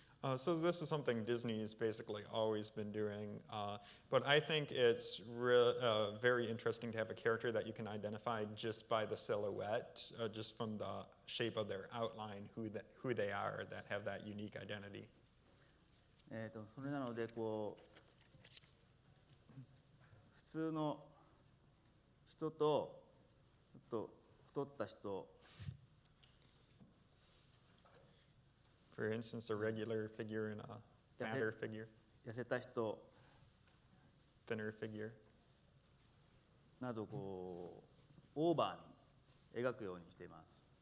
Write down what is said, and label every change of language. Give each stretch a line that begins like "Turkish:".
English: So this is something Disney's basically always been doing, but I think it's very interesting to have a character that you can identify just by the silhouette, just from the shape of their outline, who they are, that have that unique identity.
Japanese: それなので普通の人とちょっと太った人。
English: For instance, a regular figure and a fatter figure.
Japanese: 痩せた人
English: thinner figure.
Japanese: などオーバーに描くようにしています。